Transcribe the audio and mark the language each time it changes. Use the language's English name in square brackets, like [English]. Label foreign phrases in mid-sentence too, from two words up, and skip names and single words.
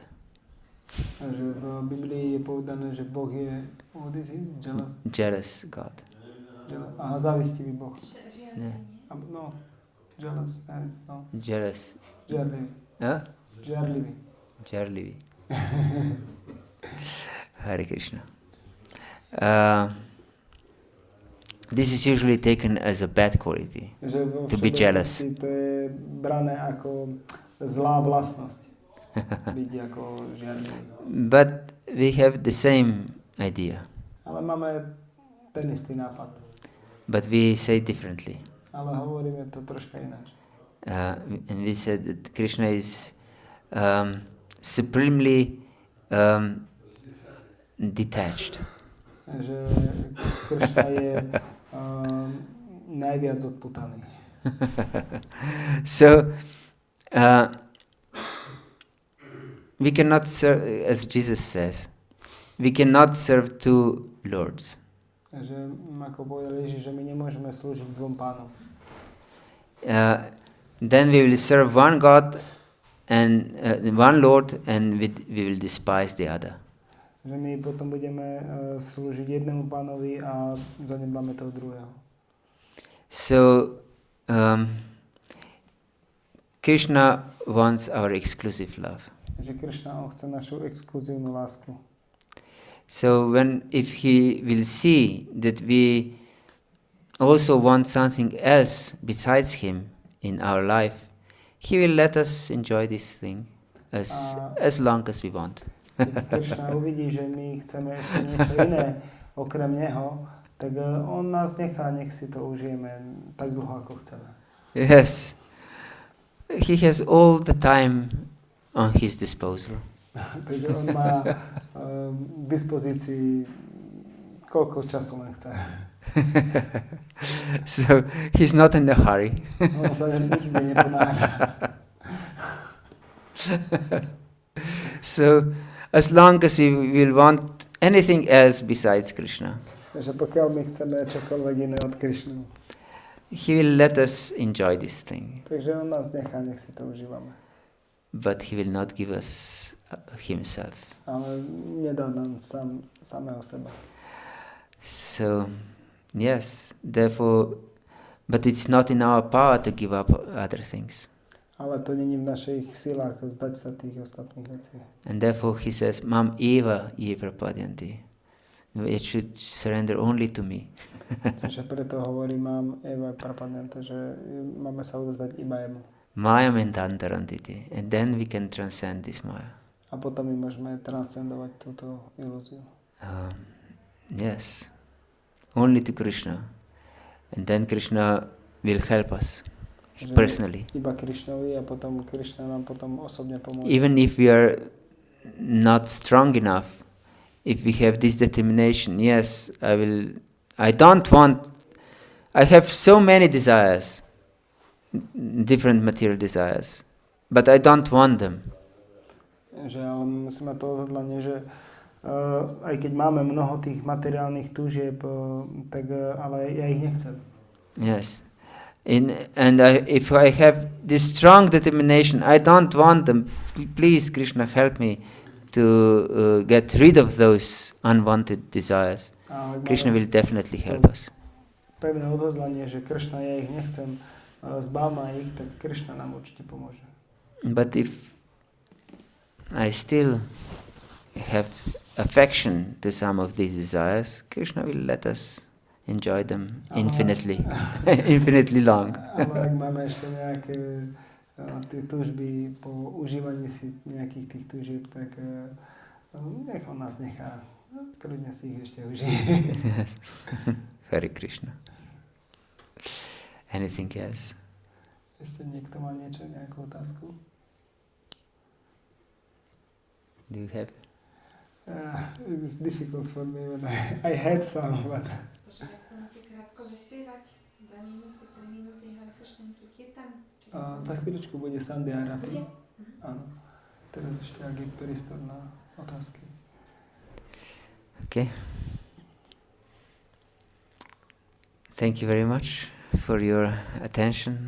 [Slovak] Takže v Biblii je povedané, že Boh je [English] Jealous God. [Slovak] Aha, závistivý Boh. Ne. [English] No, jealous, no. Jealous. [Slovak] Žiarlivý. Huh? Žiarlivý. Jarlivi. Hare Krishna. [English] This is usually taken as a bad quality, to be jealous. [Slovak] To je brané ako zlá vlastnosť. Byť ako žiarlivý. [English] But we have the same idea. [Slovak] Ale máme ten istý nápad. [English] But we say differently. [Slovak] Ale hovoríme to troška ináč. [English] And we said that Krishna is supremely detached. [Slovak] Že Kršna je najviac odputaný. [English] So we cannot serve, as Jesus says, we cannot serve two lords. [Slovak] Že ako povedal Ježiš, že my nemôžeme slúžiť dvom pánom. [English] Then we will serve one God and one Lord, and we will despise the other. [Slovak] Že my potom budeme slúžiť jednému pánovi a zanedbáme toho druhého. [English] So Krishna wants our exclusive love. [Slovak] Že Kršna, on chce našu exkluzívnu lásku. [English] So if he will see that we also want something else besides him in our life, he will let us enjoy this thing as long as we want. [Slovak] Keď Kršna uvidí, že my chceme ešte niečo iné okrem neho, tak on nás nechá, nech si to užijeme tak dlho, ako chceme. [English] Yes. He has all the time on his disposal. [Slovak] Takže on má k dispozícii koľko času len chce. [English] So he's not in a hurry. [Slovak] On sa nikdy neponáhľa. [English] So as long as we will want anything else besides Krishna, [Slovak] Takže pokiaľ my chceme čokoľvek iné od Kršnu, [English] he will let us enjoy this thing. [Slovak] takže on nás nechá, nech si to užívame. [English] But he will not give us himself. [Slovak] Ale nedá nám samého seba. [English] So, yes, therefore, but it's not in our power to give up other things. [Slovak] Ale to není v našich silách vzdať sa tých ostatných vecí. [English] And therefore he says, [Sanskrit] माम् एव प्रपद्यन्ते. [English] It should surrender only to me. [Slovak] Čiže preto hovorí [Sanskrit] माम् एव प्रपद्यन्ते, [Slovak] že máme sa odovzdať iba jemu. Maya mentantarantiti. [English] And then we can transcend this Maya. [Slovak] A potom my môžeme transcendovať túto ilúziu. [English] Yes. Only to Krishna. And then Krishna will help us personally. [Slovak] Iba Krishnovi a potom Krishna nám potom osobne pomôže. [English] Even if we are not strong enough, if we have this determination, yes, I have so many desires, different material desires, but I don't want them. [Slovak] Že ale musíme to odhodlanie, že aj keď máme mnoho tých materiálnych túžieb, tak ale ja ich nechcem. [English] Yes. If I have this strong determination, I don't want them. Please, Krishna, help me to get rid of those unwanted desires. Krishna will definitely help us. [Slovak] Pevné odhodlanie, že Kršna, ja ich nechcem, zbav ma ich, tak Kršna nám určite pomôže. [English] But if I still have affection to some of these desires, Krishna will let us enjoy them infinitely, infinitely long. [Slovak] Ale ak máme ešte nejaké tie túžby po užívaní si nejakých tých túžieb, tak nech on nás nechá. Kľudne si ich ešte užije. [English] Yes. Hare Krishna. Anything else? [Slovak] Ešte niekto má niečo, nejakú otázku? [English] Do you have? It's difficult for me when I had some, but... [Slovak] Za chvíľočku bude Sandhya Arati. Áno. Teraz ešte, ak je priestor na otázky. [English] Okay. Thank you very much for your attention.